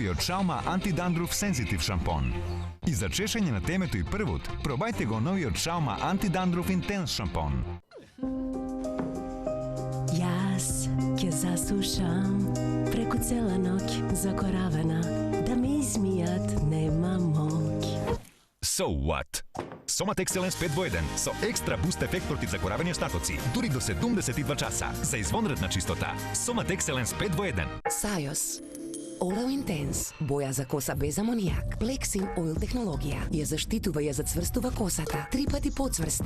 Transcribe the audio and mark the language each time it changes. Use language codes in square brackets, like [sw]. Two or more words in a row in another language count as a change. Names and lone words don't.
[mk] новиот Шаума Антидандруф Сензитив шампон. И за чешење на темето и првот, пробајте го новиот Шаума Антидандруф Интенс шампон. Јас ќе засушам преку цела ноќ закоравена, да ми измијат нема моќ. [en] So what? [mk] Somat Excellence 5 во 1 со екстра буст ефект против закоравени остатоци, дури до 72 часа за извонредна чистота. Somat Excellence 5 во 1. Sajos Oleo Intense, боја за коса без амонијак, Plexin Oil технологија, ја заштитува и ја зацврстува косата, 3 пати поцврста.